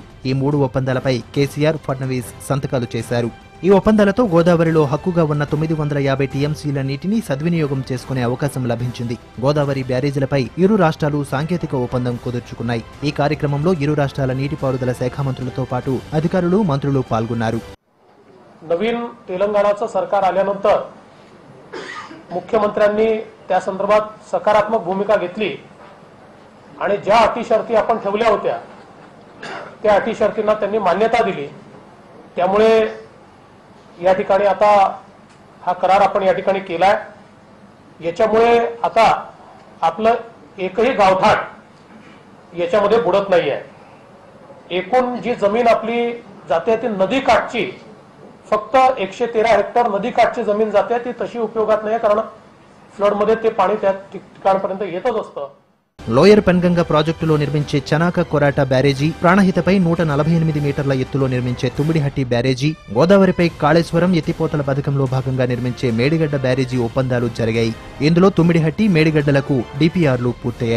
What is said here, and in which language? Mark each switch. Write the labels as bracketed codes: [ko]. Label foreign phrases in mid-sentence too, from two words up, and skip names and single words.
[te] ఈ 3 ఒప్పందాలపై కేసీఆర్, ఫడ్నవీస్ సంతకాలు చేశారు. ఈ ఒప్పందాలతో గోదావరిలో హక్కుగా ఉన్న 950 టీఎంసీల నీటిని సద్వినియోగం చేసుకునే అవకాశం లభించింది. గోదావరి బ్యారేజీలపై ఇరు రాష్ట్రాలు సాంకేతిక ఒప్పందం కుదుర్చుకున్నాయి. ఈ కార్యక్రమంలో ఇరు రాష్ట్రాల నీటిపారుదల శాఖ మంత్రులతో పాటు అధికారులు, మంత్రులు పాల్గొన్నారు. [mr] नवीन तेलंगणाचं सरकार आल्यानंतर मुख्यमंत्र्यांनी त्या संदर्भात सकारात्मक भूमिका घेतली आणि ज्या अटी शर्ती आपण ठेवल्या होत्या त्या अटी शर्तींना त्यांनी मान्यता दिली. त्यामुळे या ठिकाणी आता हा करार आपण या ठिकाणी केलाय. याच्यामुळे आता आपलं एकही गावठाण याच्यामध्ये बुडत नाहीये. एकूण जी जमीन आपली जाते ती नदी काठची, फक्त 113 हेक्टर नदी काठची जमीन जाते, ती तशी उपयोगात नाही, कारण फ्लड मध्ये ते पाणी त्या ठिकाणपर्यंत येतच असतं. [te] లోయర్ పెన్గంగ ప్రాజెక్టులో నిర్మించే చనాక కొరాట బ్యారేజీ, ప్రాణహితపై 148 మీటర్ల ఎత్తులో నిర్మించే తుమ్మిడిహట్టి బ్యారేజీ, గోదావరిపై కాళేశ్వరం ఎత్తిపోతల పథకంలో భాగంగా నిర్మించే మేడిగడ్డ బ్యారేజీ ఒప్పందాలు జరిగాయి. ఇందులో తుమ్మిడిహట్టి, మేడిగడ్డలకు డిపిఆర్లు పూర్తయ్యాయి.